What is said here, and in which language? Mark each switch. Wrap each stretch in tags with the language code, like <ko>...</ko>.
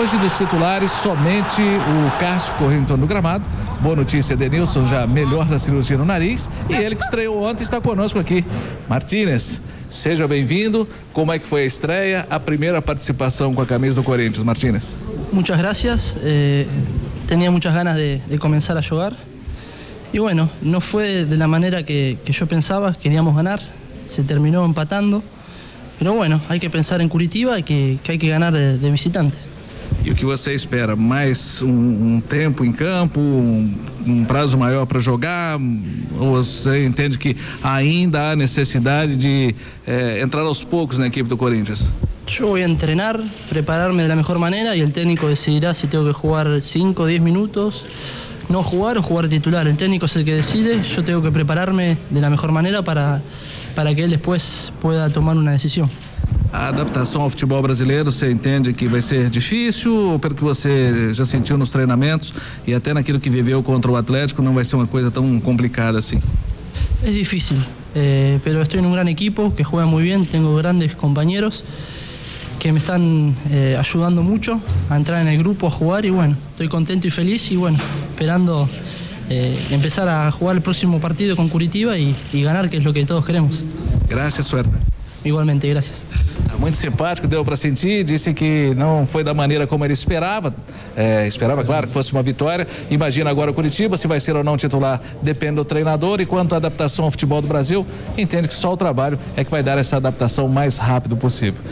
<pt>Hoje dos titulares, somente o Cássio correu em torno do gramado. Boa notícia, Denilson já melhor da cirurgia no nariz, e ele que estreou ontem está conosco aqui. Martínez, seja bem-vindo. Como é que foi a estreia, a primeira participação com a camisa do Corinthians, Martínez?</pt> <es>Muchas gracias, tenía muchas ganas de comenzar a jugar y bueno, no fue de la manera que yo pensaba, queríamos ganar, se terminó empatando, pero bueno, hay que pensar en Curitiba y que hay que ganar de visitante.</es> <pt>E o que você espera? Mais tempo em campo, prazo maior para jogar? Ou você entende que ainda há necessidade de entrar aos poucos na equipe do Corinthians?</pt> <es>Yo voy a entrenar, prepararme de la mejor manera y el técnico decidirá si tengo que jugar 5 o 10 minutos, no jugar o jugar titular. El técnico es el que decide, yo tengo que prepararme de la mejor manera para que él después pueda tomar una decisión.</es> <pt>A adaptação ao futebol brasileiro, você entende que vai ser difícil, ou pelo que você já sentiu nos treinamentos e até naquilo que viveu contra o Atlético, não vai ser uma coisa tão complicada assim?</pt> <es>Es difícil, pero estoy en un gran equipo que juega muy bien, tengo grandes compañeros que me están ayudando mucho a entrar en el grupo, a jugar y bueno, estoy contento y feliz y bueno, esperando empezar a jugar el próximo partido con Curitiba y ganar, que es lo que todos queremos. Gracias, suerte. Igualmente, gracias.</es> <pt>Muito simpático, deu para sentir, disse que não foi da maneira como ele esperava, esperava, claro, que fosse uma vitória. Imagina agora o Curitiba, se vai ser ou não titular, depende do treinador, e quanto à adaptação ao futebol do Brasil, entende que só o trabalho é que vai dar essa adaptação mais rápido possível.</pt>